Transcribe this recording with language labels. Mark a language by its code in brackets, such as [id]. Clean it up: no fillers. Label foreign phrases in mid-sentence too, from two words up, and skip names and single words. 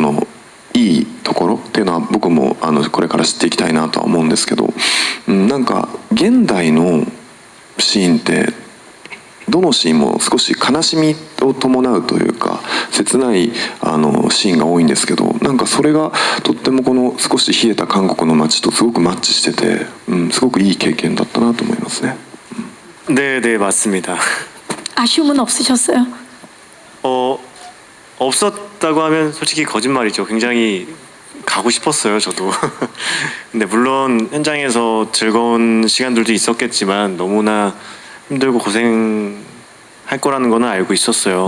[ja] のいいところっていうのは僕もこれから知っていきたいなとは思うんですけど、なんか現代のシーンってどのシーンも少し悲しみを伴うというか切ないシーンが多いんですけど、なんかそれがとってもこの少し冷えた韓国の街とすごくマッチしてて、すごくいい経験だったなと思いますね。 [ko] 네, 네, 맞습니다. 아쉬움은 없으셨어요? 없었다고 하면 솔직히 거짓말이죠. 굉장히 가고 싶었어요, 저도. 근데 물론 현장에서 즐거운 시간들도 있었겠지만 너무나 힘들고 고생할 거라는 거는 알고 있었어요.